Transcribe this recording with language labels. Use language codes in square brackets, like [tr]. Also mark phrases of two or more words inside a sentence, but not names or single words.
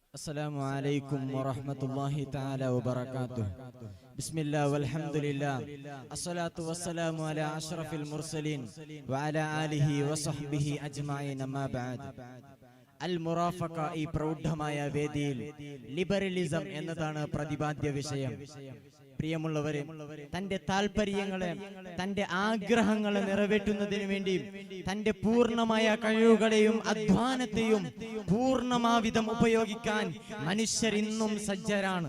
[ar] السلام عليكم ورحمة الله تعالى وبركاته. بسم الله والحمد لله الصلاة والسلام على أشرف المرسلين وعلى آله وصحبه أجمعين ما بعد. [ml] അൽ മുറാഫഖ ഈ പ്രൗഢമായ വേദിയിൽ ലിബറലിസം എന്നതാണ് പ്രതിപാദ്യ വിഷയം. പ്രിയമുള്ളവരെ, തന്റെ താല്പര്യങ്ങളെ, തന്റെ ആഗ്രഹങ്ങളെ നിറവേറ്റുന്നതിന് വേണ്ടി തന്റെ പൂർണ്ണമായ കഴിവുകളെയും അധ്വാനത്തെയും പൂർണ്ണമാവിധം ഉപയോഗിക്കാൻ മനുഷ്യർ ഇന്നും സജ്ജരാണ്.